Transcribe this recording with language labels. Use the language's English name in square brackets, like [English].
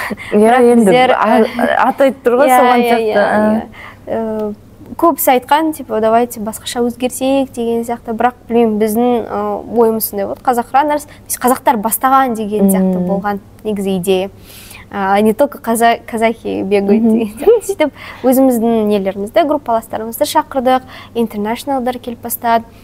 [Kazakh] Енді атайды тұр ғой соған сияқты. Көбісі айтқан, [Russian] типа, давайте [Kazakh] басқаша өзгерсек деген сияқты, бірақ білмеймін, біздің ойымыз сондай болды. Қазақ Раннерс, қазақтар бастаған деген сияқты болған негізі идея. [Russian] Не только казахи бегают [Kazakh] деген сияқты. Сөйтіп, өзіміздің нелерімізді, группаластарымызды шақырдық, интернешналдар келіп бастады.